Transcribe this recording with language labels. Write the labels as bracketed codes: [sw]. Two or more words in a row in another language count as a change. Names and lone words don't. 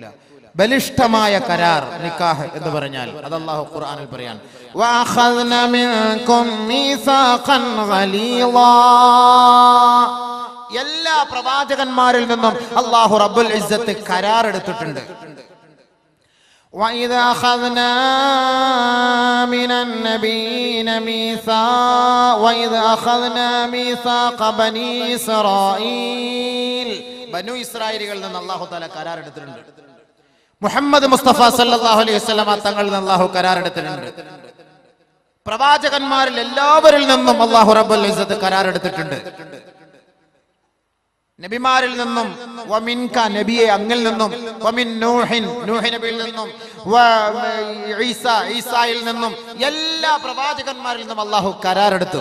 [ml] ബലിഷ്ഠമായ കരാർ, നിക്കാഹ് എന്ന് പറഞ്ഞാൽ അത് അല്ലാഹു ഖുർആനിൽ പറയാൻ, [ar] وأخذنا منكم ميثاقا غليظا. [ml] എല്ലാ പ്രവാചകന്മാരിൽ നിന്നും അല്ലാഹു [ar] رب العزة [ml] കരാർ എടുത്തിട്ടുണ്ട്. [ar] وَإِذَا أَخَذْنَا مِنَ النَّبِيِّينَ مِيثَاقَ بَنِي إِسْرَائِيلَ. [ml] ബനു ഇസ്രായേലികളിൽ നിന്ന് അല്ലാഹു തആല കരാർ എടുത്തിട്ടുണ്ട്. മുഹമ്മദ് മുസ്തഫ [ar] صلى الله عليه وسلم [ml] തങ്ങളിൽ നിന്ന് അല്ലാഹു കരാർ എടുത്തിട്ടുണ്ട്. പ്രവാചകന്മാരിൽ എല്ലാവരിൽ നിന്നും അല്ലാഹു [ar] رب العزة [ml] കരാർ എടുത്തിട്ടുണ്ട്. നബിമാരിൽ നിന്നും, വമിൻക നബിയെ അങ്ങിൽ നിന്നും, [ar] ومن نوح [ml] നൂഹ് നബിയിൽ നിന്നും, ഈസായിൽ നിന്നും, എല്ലാ പ്രവാചകന്മാരിൽ നിന്നും അല്ലാഹു കരാറെടുത്തു.